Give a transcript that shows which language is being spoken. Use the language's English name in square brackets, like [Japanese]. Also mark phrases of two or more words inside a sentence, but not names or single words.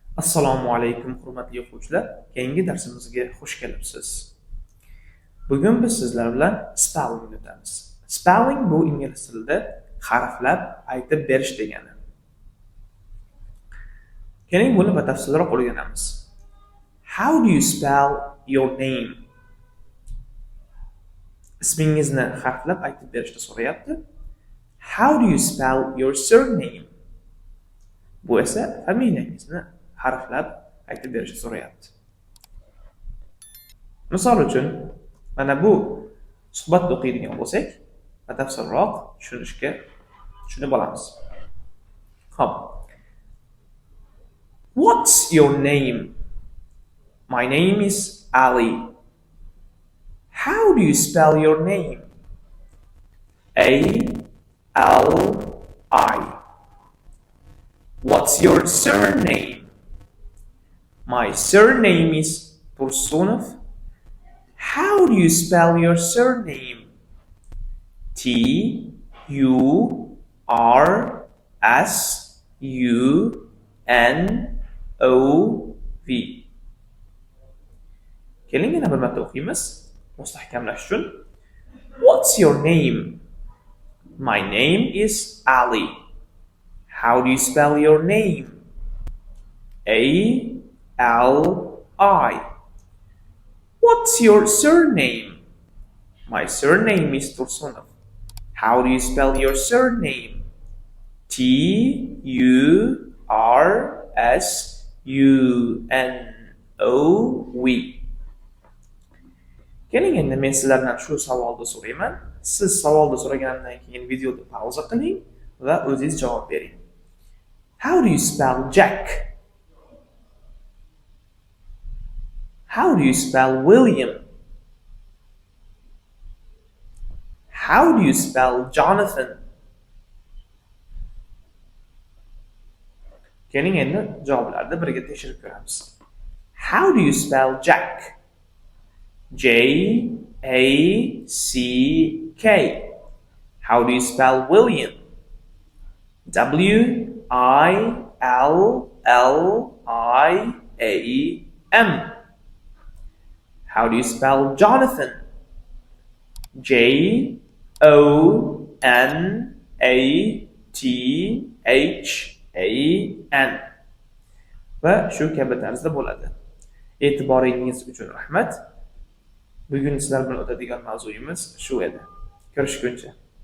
[Uzbek] Assalomu alaykum hurmatli o'quvchilar. Keyingi darsimizga xush kelibsiz. Bugun biz sizlar bilan spelling o'tamiz. Spelling bu ingliz tilida harflab aytib berish degani. Keling buni batafsilroq o'rganamiz. [English] How do you spell your name? [Uzbek] Ismingizni harflab aytib berishni so'rayapti. [English] How do you spell your surname? [Uzbek] Bu esa familiyangizni harflab aytib berishni so'rayapti. Misol uchun, mana bu suhbatni o'qiydigan bo'lsak, batafsilroq tushunib olamiz. Xo'p. [English] What's your name? My name is Ali. How do you spell your name? A-L-I. What's your surname? My surname is Tursunov. How do you spell your surname? T-U-R-S-U-N-O-V. [Uzbek] Keling yana bir marta o'qiymiz. Mustahkamlash uchun. [English] What's your name? My name is Ali. How do you spell your name? A-L-I. What's your surname? My surname is Tursunov. How do you spell your surname? T-U-R-S-U-N-O-V. [Uzbek] Keling endi men sizlardan shu savolni so'rayman. Siz savolni so'raganimdan keyin videoni pauza qiling va o'zingiz javob bering. [English] How do you spell Jack? How do you spell William? How do you spell Jonathan? [Uzbek] Keling endi javoblarni birga tekshirib ko'ramiz. [English] How do you spell Jack? J-A-C-K. How do you spell William? W-I-L-L-I-A-M. How do you spell Jonathan? J-O-N-A-T-H-A-N. [Uzbek] Va shu kabi tarzda bo'ladi. E'tiboringiz uchun rahmat. Bugun sizlar bilan o'tadigan mavzuyimiz shu edi. Ko'rishguncha.